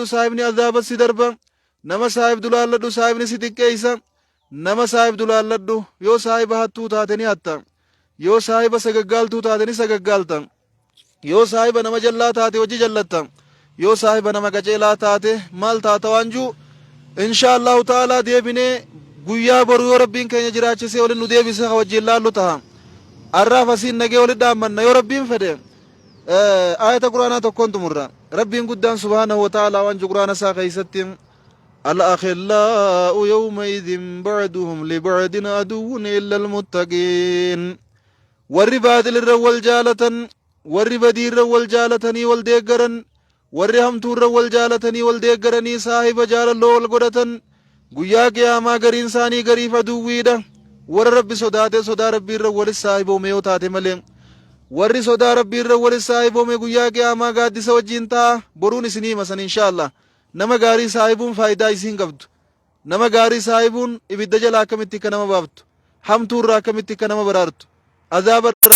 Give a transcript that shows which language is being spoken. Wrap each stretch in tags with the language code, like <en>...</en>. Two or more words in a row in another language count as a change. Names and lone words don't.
<om>saahibni azaabasi darba nama saahib dulaalladhu saahibni si xiqqeeysa nama saahib dulaalladhu yoo saahiba hattuu taate ni hatta yoo saahiba sagaggaaltuu taate ni sagaggaalta yoo saahiba nama jallaa taate hojii jallatta yoo saahiba nama qaceelaa taate maal taata waanjuu</om> <ar>إن شاء الله تعالى</ar> <om>deebinee guyyaa boru yoo rabbiin keenya jiraachisee waliin nu deebise wajjin laallu taha arraaf asiin nagee waliin dhaammanna yoo rabbiin fedhe ayata quraanaa tokkoon tumurra rabbiin guddaan</om> <ar>سبحانه وتعالى</ar> <om>waanju quraana isaa keeysatti</om> <ar>الأخلاء يومئذ بعدهم لبعد عدو إلا المتقين warri baadilirra wal jaalatan warri</ar> <om>badiirra wal jaalatanii wal deeggaran warri hamtuurra wal jaalatanii wal deeggaranii saahiba jaalalloo wal godhatan guyyaa qiyaamaa gariin isaanii gariif aduwwiidha warra rabbi sodaate sodaa rabbiirra walis saahiboome yoo taate malee warri sodaa rabbiirra walis saahiboome guyyaa qiyaamaa gaaddisa wajjiin ta'a boruun isinii himasan inshaallah nama gaarii saahibuun faayidaa isiin qabdu nama gaarii saahibuun ibidda jala akkamitti akka nama baaftu hamtuurra akkamitti akka nama baraartu azaaba</om>